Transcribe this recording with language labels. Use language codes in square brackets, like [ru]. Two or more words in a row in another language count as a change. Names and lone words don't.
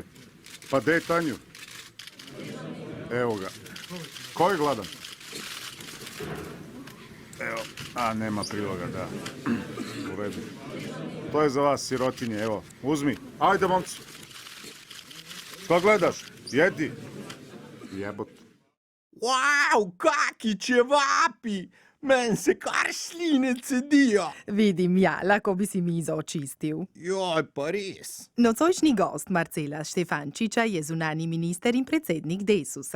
[sr] Pa gde je Tanju? Evo ga. Ko je gladan? Evo, A, nema priloga, da. U redu. To je za vas, sirotinje, evo, uzmi. Ajde, momci. Šta gledaš? Jedi. Jebot. [sl] Wow, kaki čevapi! Meni se kar sline cedijo. Vidim, ja, lahko bi si mizo očistil. Joj, pa res. Nocojšnji gost Marcela Štefančiča je zunani minister in predsednik Desusa.